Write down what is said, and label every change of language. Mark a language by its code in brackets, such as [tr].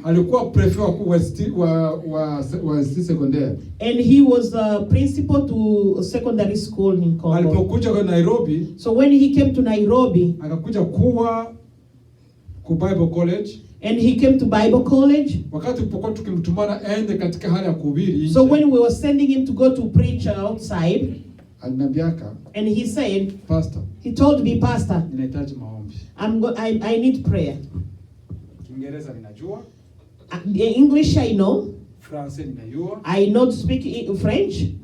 [sw] Alikuwa prefet wa secondaire. [en] And he was principal to secondary school in Congo. [sw] Alipokuja kwa Nairobi, [en] so when he came to Nairobi, [sw] akakuja kuwa ku Bible College. [en] And he came to Bible College. [sw] Wakati tulipokuwa tukimtumana aende katika hali ya kuhubiri. [en] So when we were sending him to go to preach outside, [sw] aliniambiaka, [en] and he said, Pastor, he told me, Pastor, [sw] ninahitaji maombi. [en] I need prayer. [sw] Kiingereza ninajua. [en] English I know. [sw] France ninajua. [en] I know to speak French.